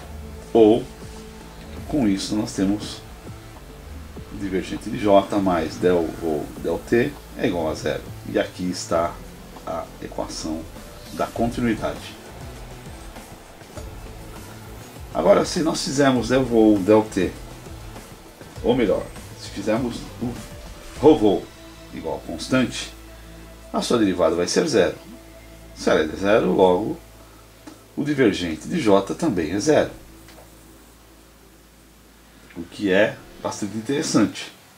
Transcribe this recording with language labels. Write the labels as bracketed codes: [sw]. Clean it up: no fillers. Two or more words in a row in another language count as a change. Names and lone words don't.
[pt] Ou, com isso, nós temos o divergente de j mais del ou del t é igual a zero. E aqui está a equação da continuidade. Agora, se nós fizermos del vol del t, ou melhor, se fizermos o ρ vol igual a constante, a sua derivada vai ser zero. Se ela é zero, logo o divergente de j também é zero. O que é bastante interessante.